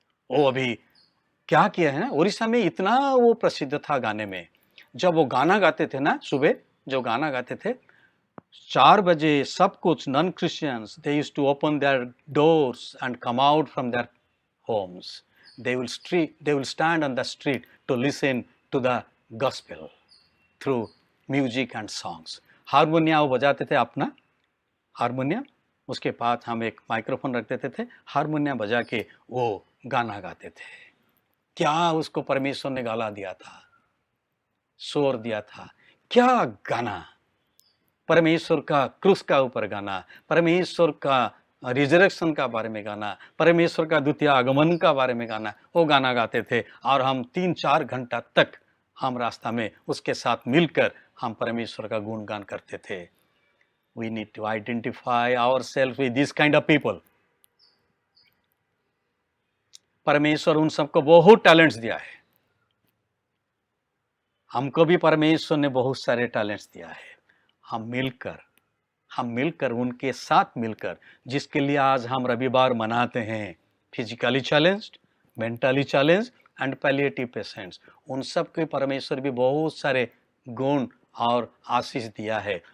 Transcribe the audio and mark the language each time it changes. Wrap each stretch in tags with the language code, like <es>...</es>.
<hi>वो अभी क्या किया है ना, उड़ीसा में इतना वो प्रसिद्ध था गाने में। जब वो गाना गाते थे ना, सुबह जो गाना गाते थे, 4 बजे सब कुछ non Christians,</hi> <en>They used to open their doors and come out from their homes. They will stand on the street to listen to the gospel through music and songs.</en> <hi>हारमोनिया वो बजाते थे अपना हारमोनियम, उसके पास हम एक माइक्रोफोन रख देते थे, हारमोनियम बजा के वो गाना गाते थे। क्या उसको परमेश्वर ने गाला दिया था, शोर दिया था, क्या गाना! परमेश्वर का क्रूस का ऊपर गाना, परमेश्वर का रिजरेक्शन का बारे में गाना, परमेश्वर का द्वितीय आगमन का बारे में गाना, वो गाना गाते थे। और हम 3-4 घंटा तक हम रास्ता में उसके साथ मिलकर हम परमेश्वर का गुणगान करते थे।</hi> <en>We need to identify ourselves with this kind of people.</en> <hi>परमेश्वर उन सबको बहुत टैलेंट्स दिया है, हमको भी परमेश्वर ने बहुत सारे टैलेंट्स दिया है। हम मिलकर उनके साथ मिलकर, जिसके लिए आज हम रविवार मनाते हैं,</hi> <en>physically challenged, mentally challenged and palliative patients,</en> <hi>उन सब के परमेश्वर भी बहुत सारे गुण और आशीष दिया है।</hi>